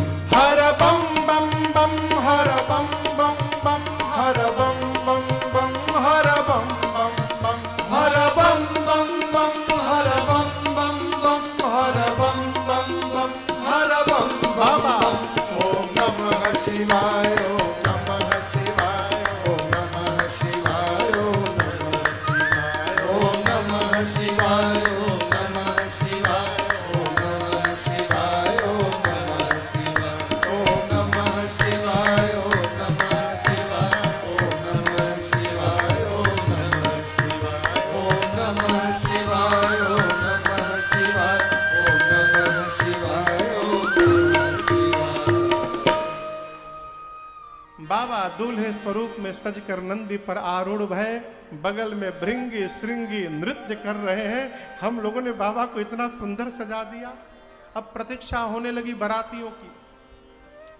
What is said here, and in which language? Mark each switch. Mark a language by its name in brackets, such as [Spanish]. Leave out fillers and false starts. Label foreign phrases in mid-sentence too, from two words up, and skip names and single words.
[Hindi] हर बम बम बम, हर बम बम बम, हर बम बम बम, हर बम बम बम, हर बम बम बम, हर बम बम बम, हर बम बम बम, हर बम बाबा। [Sanskrit] शिवाय ओम नमः शिवाय, ओम नमः शिवाय, ओम नमः शिवाय, ओम नमः शिवाय, ओम नमः शिवाय, ओम नमः शिवाय, ओम नमः शिवाय, ओम नमः शिवाय, ओम नमः शिवाय, ओम नमः शिवाय, ओम नमः शिवाय, ओम नमः शिवाय, ओम नमः शिवाय, ओम नमः शिवाय। [Hindi] बाबा दूल्हे स्वरूप में सजकर नंदी पर आरूढ़ भय, बगल में भृंगी श्रृंगी नृत्य कर रहे हैं। हम लोगों ने बाबा को इतना सुंदर सजा दिया। अब प्रतीक्षा होने लगी बारातियों की।